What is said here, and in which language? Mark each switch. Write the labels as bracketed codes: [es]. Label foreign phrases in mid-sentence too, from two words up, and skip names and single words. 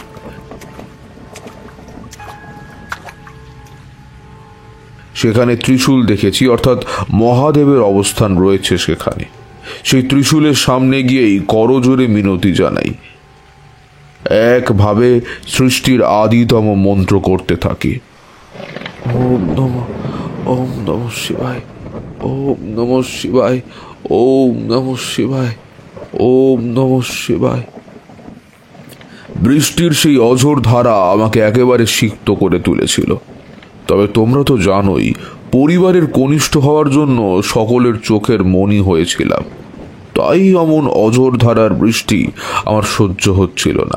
[bn] সেখানে ত্রিশূল দেখেছি, অর্থাৎ মহাদেবের অবস্থান রয়েছে সেখানে। সেই ত্রিশূলের সামনে গিয়েই করজোরে মিনতি জানাই। একভাবে সৃষ্টির আদিতম মন্ত্র করতে থাকি। [sa] ओम नमः शिवाय, ओम नमः शिवाय, ओम नमः शिवाय, ओम नमः शिवाय। [bn] বৃষ্টির সেই অঝোর ধারা আমাকে একেবারে সিক্ত করে তুলেছিল। তবে তোমরা তো জানোই, পরিবারের কনিষ্ঠ হওয়ার জন্য সকলের চোখের মণি হয়েছিলাম। তাই এমন অঝোর ধারার বৃষ্টি আমার সহ্য হচ্ছিল না।